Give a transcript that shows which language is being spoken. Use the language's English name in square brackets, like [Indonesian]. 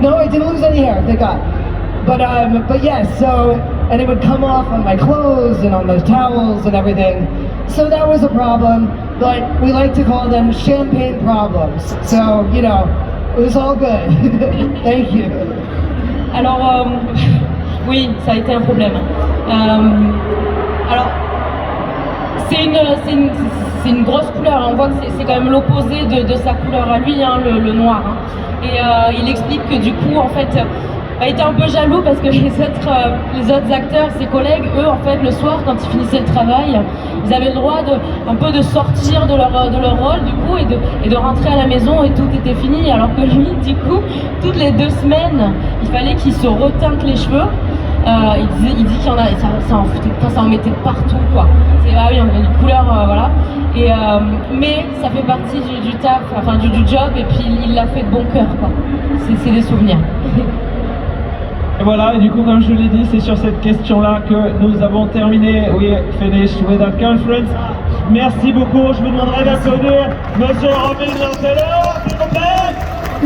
[English] No, I didn't lose any hair, thank God. But yes, so, and it would come off on my clothes and on the towels and everything. So that was a problem, but we like to call them champagne problems. So, you know, it was all good. Thank you. [French] Alors, oui, ça a été un problème. Alors, c'est une grosse couleur, on voit que c'est quand même l'opposé de sa couleur à lui, hein, le noir. Hein. Et il explique que du coup, en fait, il était un peu jaloux parce que les autres acteurs, ses collègues, eux, en fait, le soir, quand ils finissaient le travail, ils avaient le droit un peu de sortir de leur rôle, du coup, et de rentrer à la maison et tout était fini. Alors que lui, du coup, toutes les 2 semaines, il fallait qu'il se reteinte les cheveux. Il dit qu'il y en a, ça en mettait partout, quoi. Ah oui, on a une couleur, voilà. Et, mais ça fait partie du taf, enfin du job, et puis il l'a fait de bon cœur, quoi. C'est des souvenirs. Et voilà, et du coup, comme je l'ai dit, c'est sur cette question-là que nous avons terminé. [English] We finished with that conference. [French] Merci beaucoup. Je vous demanderai d'applaudir Monsieur Robin Lancelot, s'il vous plaît.